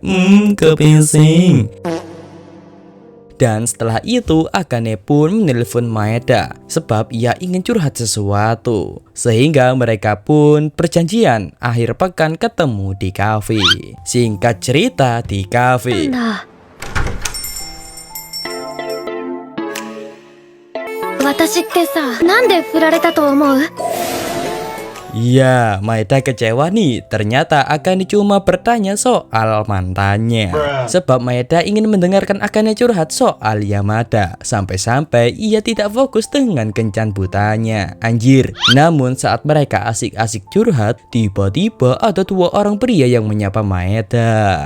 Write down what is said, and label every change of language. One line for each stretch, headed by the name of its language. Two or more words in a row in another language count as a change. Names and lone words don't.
Indonesian: Kepinsing. Dan setelah itu Akane pun menelpon Maeda sebab ia ingin curhat sesuatu. Sehingga mereka pun perjanjian akhir pekan ketemu di kafe. Singkat cerita, di kafe
Japanese: 私ってさ、なんで振られたと思う？
Indonesian: Ya, Maeda kecewa nih. Ternyata Akane cuma bertanya soal mantannya. Sebab Maeda ingin mendengarkan Akane curhat soal Yamada. Sampai-sampai ia tidak fokus dengan kencan butanya. Anjir. Namun saat mereka asik-asik curhat, tiba-tiba ada 2 orang pria yang menyapa Maeda.